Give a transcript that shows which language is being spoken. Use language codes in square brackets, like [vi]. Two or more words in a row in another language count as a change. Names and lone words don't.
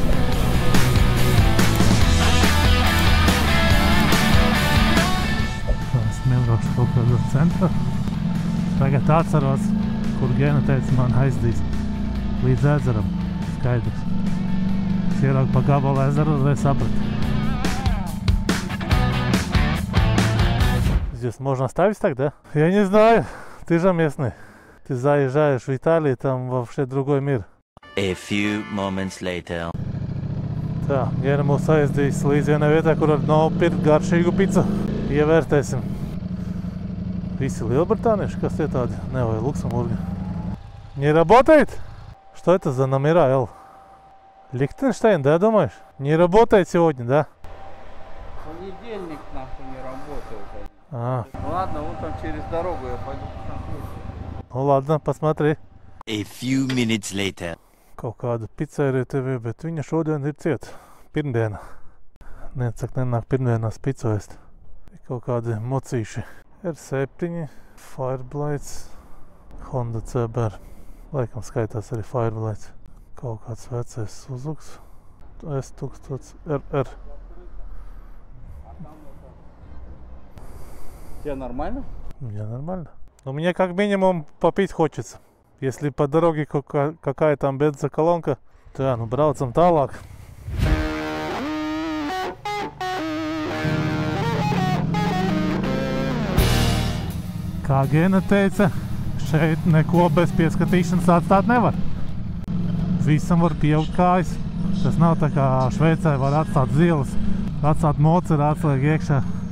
[lv] Nebraukšu kaut kādā centrā. Tagad atceros, kur Gena teica, man aizdīs līdz ezeram. Skaidrs. Es ieraugu pa gabalu ezeru, uzreiz sapratu. [ru] Здесь можно оставить тогда? Я не знаю. Ты же местный. Ты заезжаешь в Италию, там вообще другой мир. [en] A few moments later. [lv] Tā, Gena mūs aizdīs līdz vienai vietā, kur var nopirkt garšīgu picu. Ievērtēsim. Visi Lielbritānieši, kas tie tādi? [ru] Не, vai Луксембурги. Не работает? Что это за номера, Эл? Лихтенштейн, да, думаешь? Не работает сегодня, да? Понедельник нахуй не работает. Ну ладно, вон там через дорогу я пойду посмотрю. Ну ладно, посмотри. A few minutes later. [lv] Kaut kāda pizzerija tev, bet viņa šodien ir cieta. Pirmdiena. Necak nenāk pirmdienās picu ēst. Kaut kādi mocīši. R7, Fireblades, Honda CBR. Laikam skaitās arī Fireblades. Kaut kāds vecais Suzuki S1000RR. [ru] Тебе нормально? Мне нормально. Но мне как минимум попить хочется. Если по дороге какая там бензоколонка, то [lv] braucam tālāk. Kā Gena teica, šeit neko bez pieskatīšanas atstāt nevar. Visam var pieaugt kājas. Tas nav tā kā Šveicē var atstāt zilas, atstāt moceru, atslēgt iekšā.